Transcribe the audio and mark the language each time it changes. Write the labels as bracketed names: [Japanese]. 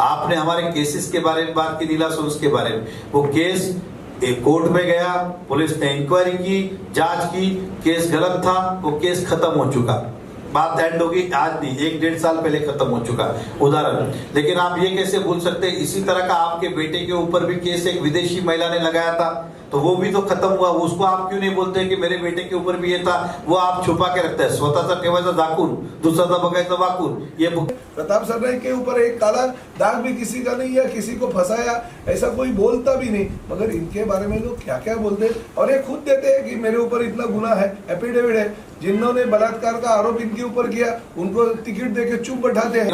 [Hindi] आपने हमारे केसेस के बारे में बात की, नीला सोर्स के बारे में। वो केस एक कोर्ट में गया, पुलिस ने इंक्वायरी की, जांच की, केस गलत था, वो केस खत्म हो चुका। बात एंड होगी, आज नहीं 1-1.5 साल पहले खत्म हो चुका उदाहरण। लेकिन आप ये कैसे भूल सकते हैं, इसी तरह का आपके बेटे के ऊपर भी केस एक विदेशी महिला ने लगाया था, तो वो भी तो खत्म हुआ। उसको आप क्यों नहीं बोलते कि मेरे बेटे के ऊपर भी ये था? वो आप छुपा के रखते हैं। [Marathi] स्वतःचा ठेवायचा झाकून, दुसऱ्याचा बघायचं वाकून। [Hindi] ये प्रताप सरनाईक के ऊपर एक काला दाग भी किसी का नहीं है, किसी को फंसाया ऐसा कोई बोलता भी नहीं। मगर इनके बारे में लोग क्या क्या बोलते, और ये खुद देते हैं कि मेरे ऊपर इतना गुना है। एफिडेविट है, जिन्होंने बलात्कार का आरोप इनके ऊपर किया उनको टिकट देके चुप बैठाते हैं।